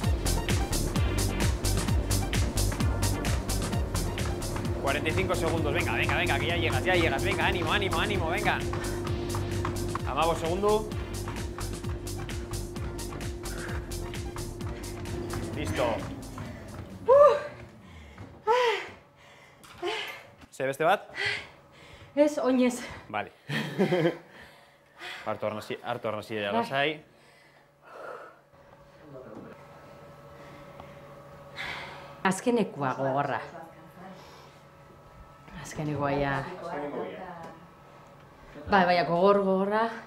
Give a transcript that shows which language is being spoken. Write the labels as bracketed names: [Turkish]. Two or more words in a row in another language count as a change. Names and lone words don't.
[Spanish] ...45 segundos, venga, que ya llegas, venga, ánimo, venga. Amago segundo. Listo. ¿Se ve este bat? [Basque] Ez, oinez. Vale. Hartu arnazia lasai. Azkenekoa gogorra. Azkenekoa ja. Bai, gogorra.